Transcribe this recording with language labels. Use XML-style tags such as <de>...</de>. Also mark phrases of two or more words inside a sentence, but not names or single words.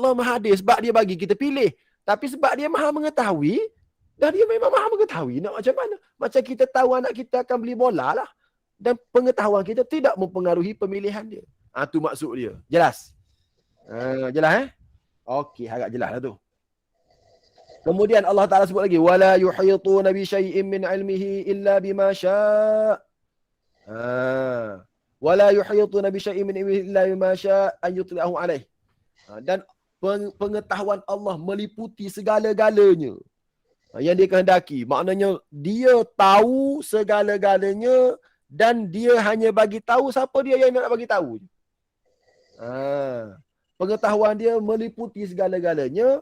<ms>Allah Maha Adil sebab dia bagi kita pilih. Tapi sebab dia maha mengetahui, dan dia memang maha mengetahui. Nak macam mana? Macam kita tahu anak kita akan beli bola lah. Dan pengetahuan kita tidak mempengaruhi pemilihan dia. Itu maksud dia. Jelas? Jelas Okey, harap jelas lah tu. Kemudian Allah Ta'ala sebut lagi,</ms> <ar>ولا يحيطون بشيء من علمه إلا بما شاء'. ولا يحيطون بشيء من علمه إلا بما شاء أن يطلعه عليه.</ar> <ms>Dan pengetahuan Allah meliputi segala-galanya yang dia kehendaki. Maknanya dia tahu segala-galanya dan dia hanya bagi tahu siapa dia yang nak bagi tahu. Pengetahuan dia meliputi segala-galanya.</ms>